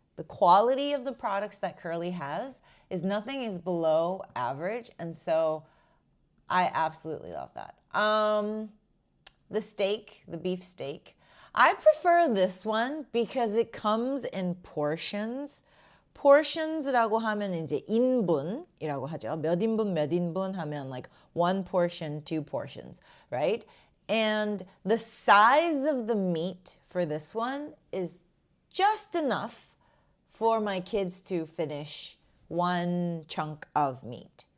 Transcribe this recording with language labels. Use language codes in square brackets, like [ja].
[en] The quality of the products that Curly has is nothing is below average. And so I absolutely love that. The steak, the beef steak, I prefer this one because it comes in portions. [ko] portions라고 하면 이제 인분이라고 하죠. 몇 인분 하면 [en] like one portion, two portions, right? And the size of the meat for this one is just enough for my kids to finish one chunk of meat.